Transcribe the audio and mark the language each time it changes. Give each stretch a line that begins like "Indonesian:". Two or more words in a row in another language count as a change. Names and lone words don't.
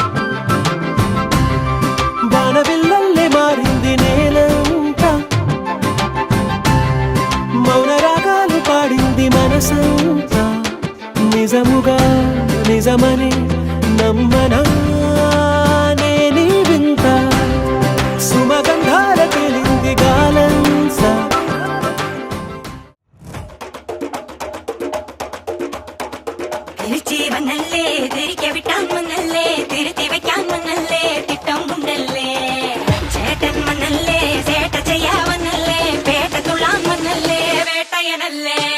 Telugu: వానవిల్లల్లే మారింది నేలంతా మౌనరాగాలు పాడింది మనసంతా నిజముగా నిజమని నమ్మనా నేనీ వింత సుమగంధాల తేలింది గాలంతా
Malayalam: തിരിച്ചു വന്നല്ലേ തിരികെ വിട്ടാൻ വന്നല്ലേ തിരുത്തി വയ്ക്കാൻ വന്നല്ലേ തിട്ടം കൊണ്ടല്ലേ ചേട്ടൻ വന്നല്ലേ ചേട്ട ചെയ്യാ വന്നല്ലേ പേട്ട തുള്ളാൻ വന്നല്ലേ വേട്ടയനല്ലേ